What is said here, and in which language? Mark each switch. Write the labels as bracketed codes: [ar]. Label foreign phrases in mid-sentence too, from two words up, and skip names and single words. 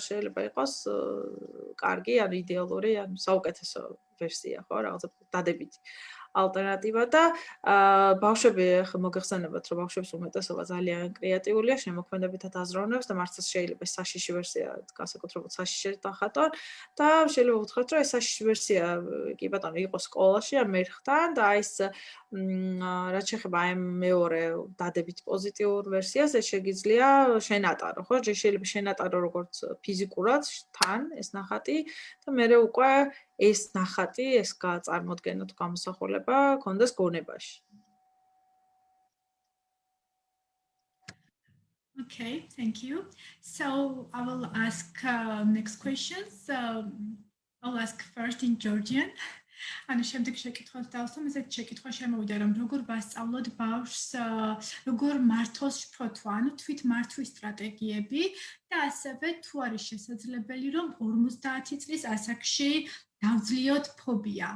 [ka] შეიძლება იყოს კარგი ან იდეალური ან საუკეთესო ვერსია ხო რაღაცა დადებითი ალტერნატივა და ბავშვები ახლა მოგეხსენებათ, რომ ბავშვებს უმეტესობა ძალიან კრეატიულია, შემოქმედებითად აზროვნებს და მართლაც შეიძლება საშიში ვერსია, განსაკუთრებულად საშიშად დახატონ და შეიძლება უთხრათ, რომ ეს საშიში ვერსია კი ბატონო იყო სკოლაში ან მერხთან და ეს რაც შეეხება აი მეორე დადებით პოზიტიურ ვერსიას, ეს შეგიძლია შენატარო, ხო? შეიძლება შენატარო როგორც ფიზიკურად თან ეს ნახატი და მე უკვე ეს ნახატი, ეს წარმოდგენა თუ გამოსახულება ქონდეს გონებაში. [en] Okay, thank you. So I will ask next questions. I'll ask first in Georgian. [ka] ანუ შემდეგ შეკითხვას დავსვამ, ესეთ შეკითხვა შემოვიდა, რომ როგორ ვასწავლოთ ბავშვს, როგორ მართოს შფოთვა, ანუ თვით მართვის სტრატეგიები და ასევე თუ არის შესაძლებელი, რომ 50 წლის ასაკში დავძლიოთ ფობია.